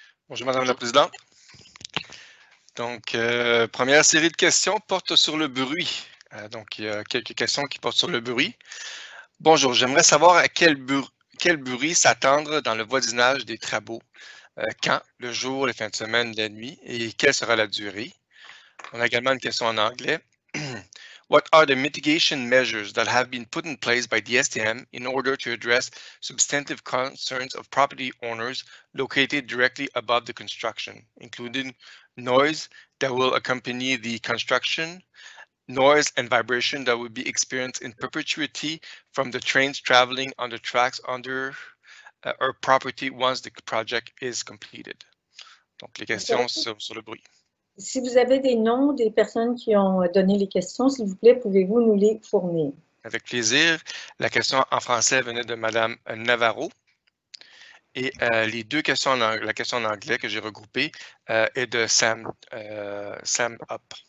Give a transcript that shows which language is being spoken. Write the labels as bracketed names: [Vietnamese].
[French] Bonjour Madame la Présidente. Donc, première série de questions porte sur le bruit. Donc, il y a quelques questions qui portent sur le bruit. Bonjour, j'aimerais savoir à quel bruit s'attendre dans le voisinage des travaux. Quand, le jour, les fins de semaine, la nuit, et quelle sera la durée? On a également une question en anglais. [English] What are the mitigation measures that have been put in place by the STM in order to address substantive concerns of property owners located directly above the construction, including noise that will accompany the construction, noise and vibration that will be experienced in perpetuity from the trains traveling on the tracks under our property once the project is completed? [French] Donc, les questions sur le bruit. Si vous avez des noms des personnes qui ont donné les questions, s'il vous plaît, pouvez-vous nous les fournir? Avec plaisir. La question en français venait de Madame Navarro. Et les deux questions, la question en anglais que j'ai regroupée est de Sam Up.